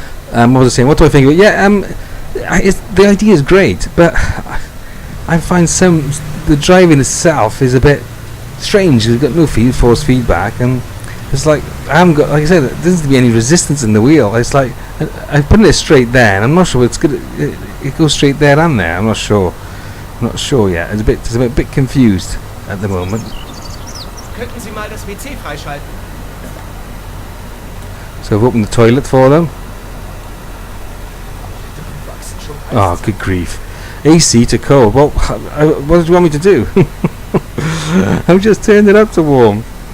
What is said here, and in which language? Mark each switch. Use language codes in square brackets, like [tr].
[en] What was I saying? What do I think of it? Yeah, the idea is great, but I find the driving itself is a bit strange. You've got no force feedback, and It's like I haven't got, like I said, there doesn't seem to be any resistance in the wheel. It's like I put it straight there, and I'm not sure it's good. It goes straight there and there. I'm not sure. I'm not sure yet. I'm a bit confused at the moment. [de] Könnten Sie mal das WC freischalten? [en] So I've opened the toilet for them. Oh, good grief. AC to cold. Well, what did you want me to do? I've just turned it up to warm.